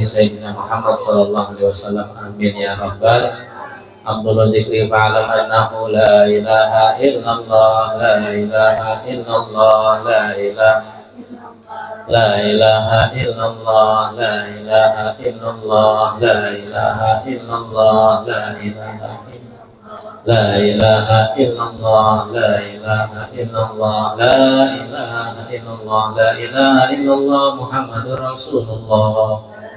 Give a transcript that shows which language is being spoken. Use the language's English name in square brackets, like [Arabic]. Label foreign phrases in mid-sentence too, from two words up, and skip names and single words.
[Arabic] سيدنا محمد صلى الله عليه وسلم، آمين يا ربّ عبد الله ذكري فاعلم أنه لا إله إلا الله، لا إله إلا الله، لا إله لا إله إلا الله، لا إله إلا الله، لا إله إلا الله، لا إله إلا الله، لا إله إلا الله، لا إله إلا الله، لا إله إلا الله، لا إله إلا الله، محمد رسول الله.